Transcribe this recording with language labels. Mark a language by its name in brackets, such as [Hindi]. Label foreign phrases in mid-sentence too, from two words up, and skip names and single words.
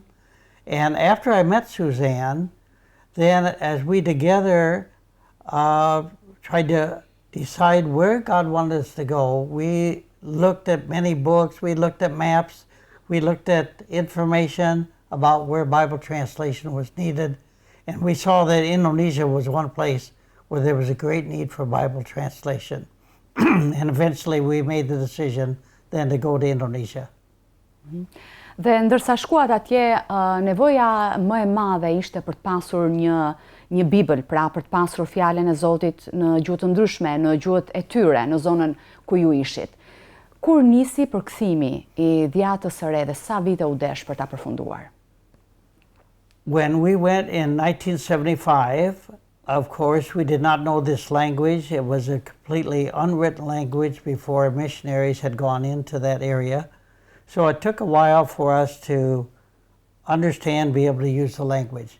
[English] And after I met Suzanne, then as we together tried to decide where God wanted us to go, we looked at many books, we looked at maps, we looked at information about where Bible translation was needed. And we saw that Indonesia was one place where there was a great need for Bible translation. And eventually we made the decision then to go to Indonesia. [Albanian] Dhe ndërsa shkuat atje, nevoja më e madhe ishte për të pasur një Bibël, pra për të pasur fjalën e Zotit në gjuhë të ndryshme, në gjuhët e tyre, në zonën ku ju ishit. Kur nisi përkthimi i Dhiatës së re dhe sa vite u desh për ta përfunduar? [English] When we went in 1975, of course, we did not know this language. It was a completely unwritten language before missionaries had gone into that area. So it took a while for us to understand, be able to use the language.